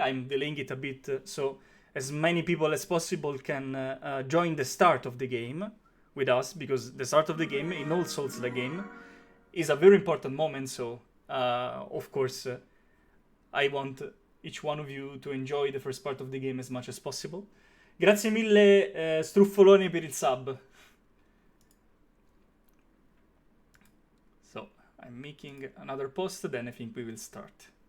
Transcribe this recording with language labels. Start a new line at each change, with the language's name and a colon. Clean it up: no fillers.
English: I'm delaying it a bit so as many people as possible can join the start of the game with us, because the start of the game in all Souls-like game is a very important moment. So of course I want each one of you to enjoy the first part of the game as much as possible.
Italian: Grazie mille Struffolone per il sub.
English: So I'm making another post, then I think we will start.